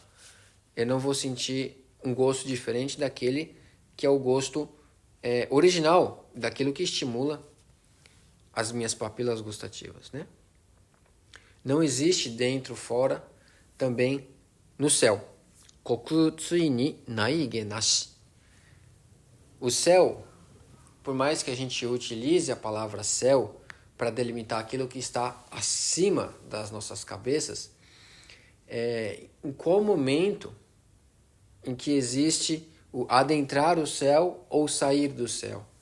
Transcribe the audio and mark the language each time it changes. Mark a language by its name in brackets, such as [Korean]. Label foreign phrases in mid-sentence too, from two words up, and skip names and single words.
[Portuguese] Eu não vou sentir um gosto diferente daquele que é o gosto original, daquilo que estimula as minhas papilas gustativas. Né? Não existe dentro, fora, também no céu. [Japanese] 虚空つひに内外なし. [Portuguese] O céu, por mais que a gente utilize a palavra céu para delimitar aquilo que está acima das nossas cabeças, em qual momento em que existe o adentrar o céu ou sair do céu?